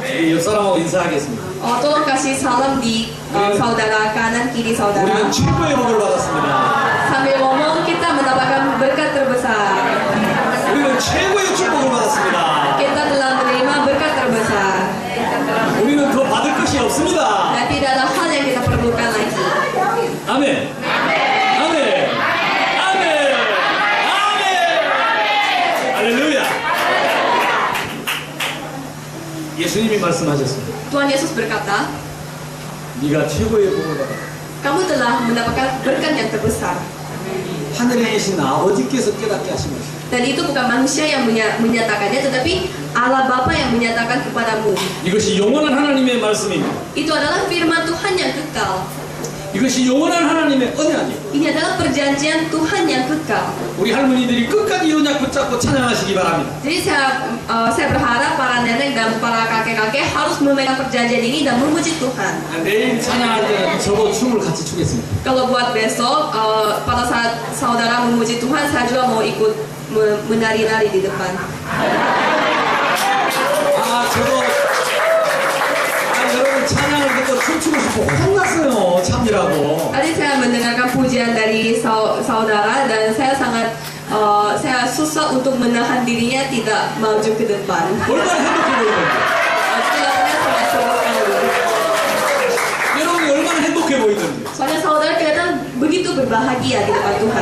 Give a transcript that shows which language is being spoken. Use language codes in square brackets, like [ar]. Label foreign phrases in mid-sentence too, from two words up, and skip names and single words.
[ko] 우리 옆 사람하고 인사하겠습니다. [id] Tolong kasih salam di saudara kanan kiri saudara. [ko] 우리는 최고의 복을 받았습니다. [id] Sambil ngomong kita mendapatkan berkat terbesar. [ko] 우리는 최고의 축복을 받았습니다. [id] Kita telah menerima berkat terbesar. [ko] 우리는 더 받을 것이 없습니다. [id] Dan tidak ada hal yang kita perlukan lagi. [ko] 아멘. 아멘. 아멘. 아멘. 할렐루야. 예수님이 말씀하셨습니다. [id] Tuhan Yesus berkata, [ko] 네가 최고의 복을 받아. [id] kamu telah mendapatkan berkat yang terbesar. [ko] 하늘에 계신 아버지께서 깨닫게 하신 것입니다. [id] Dan itu bukan manusia yang menyatakannya, tetapi Allah Bapa yang menyatakan kepadamu. [ko] 이것이 영원한 하나님의 말씀입니다. [id] Itu adalah firman Tuhan yang kekal. [ko] 이것이 영원한 하나님의 언약이에요. [id] Ini adalah perjanjian Tuhan yang kekal. [ko] 우리 할머니들이 끝까지 이 언약 붙잡고 찬양하시기 바랍니다. [id] Jadi saya berharap para nenek dan para kakek-kakek harus memegang perjanjian ini dan memuji Tuhan. [ko] 내일 찬양할 때는 저도 춤을 같이 추겠습니다. [id] Kalau buat besok, pada saat saudara memuji Tuhan, saya juga mau ikut menari-nari di depan. [ko] 여러분 찬양을 듣고 춤추고 싶어 혼났어요. 참이라고. [id] Tadi saya mendengarkan pujian dari saudara dan saya sangat saya susah untuk menahan dirinya tidak maju ke depan. [ko] 얼마나 행복해 보이는지. [id] Kelihatannya sangat seru sekali. [ko] 여러분이 얼마나 행복해 보이는지. [id] Soalnya saudara kelihatan begitu berbahagia di depan Tuhan.